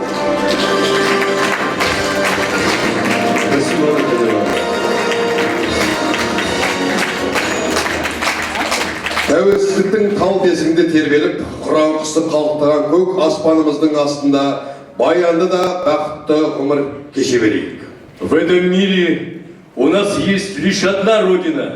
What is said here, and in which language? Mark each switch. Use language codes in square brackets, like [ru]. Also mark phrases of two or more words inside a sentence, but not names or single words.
[ru] Спасибо, Наталья Ивановна. [kk] Тәуелсіздіктің тал бесігінде тербеліп, құран қысып қалықтаған көк аспанымыздың астында баянды да бақытты ғұмыр кеше берейік. [ru] В этом мире у нас есть лишь одна родина.